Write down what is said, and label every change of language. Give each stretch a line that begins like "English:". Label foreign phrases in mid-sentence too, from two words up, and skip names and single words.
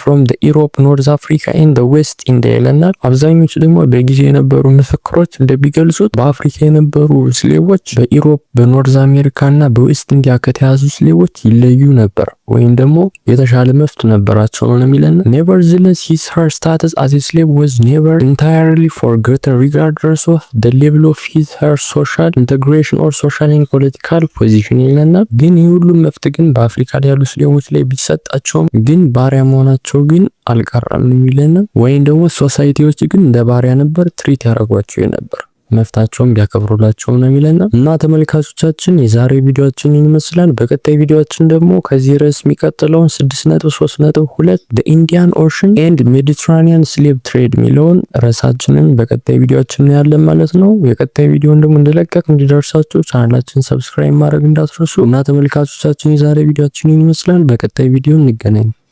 English: from the Europe, North Africa and the West India
Amharic: ይለናል። አብዛኞቹ ደግሞ በጊዜ የነበሩ ምስክሮች እንደሚገልጹት በአፍሪካ የነበሩ ስሌቮች በኢሮፕ፣ በኖርዝ አሜሪካ እና በዌስት ኢንዲያ ከተያዙ ስሌቮች ይለዩ ነበር ወይም ደግሞ የተሻለ መፍት ነበራቸው ነው የሚለን።
English: Nevertheless, her status as a slave was never entirely forgotten regardless of the level of her social integration or social and political position
Amharic: ይለናል። ግን ይህ ሁሉ መፍት ግን በአፍሪካ ላይ ያሉ ስሌቮች ላይ ቢሰጣቸውም ግን ባሪያ መሆናቸው ግን አልቀረም የሚለን። ወይም ደግሞ ሶሳይቲዎች ግን እንደ ባሪያ ነበር ትሪት ያደርጓቸው ነበር መፍታቸውን ቢያከብሩላቸው ነው የሚለና። እና ተመልካቾቻችን የዛሬ ቪዲዮአችን ይመስላል። በቀጣይ ቪዲዮአችን ደግሞ ከዚህ ርዕስ የሚቀጥለውን 6.3.2
English: the Indian Ocean and Mediterranean slave trade
Amharic: የሚለውን ርዕሳችንን በቀጣይ ቪዲዮአችን ያለን ማለት ነው። የቀጣይ ቪዲዮን ደግሞ እንደለቀቅ እንዲደርሳችሁ ቻናላችን ሰብስክራይብ ማድረግ እንዳትረሱ። እና ተመልካቾቻችን የዛሬ ቪዲዮአችን ይመስላል። በቀጣይ ቪዲዮ እንገናኝ።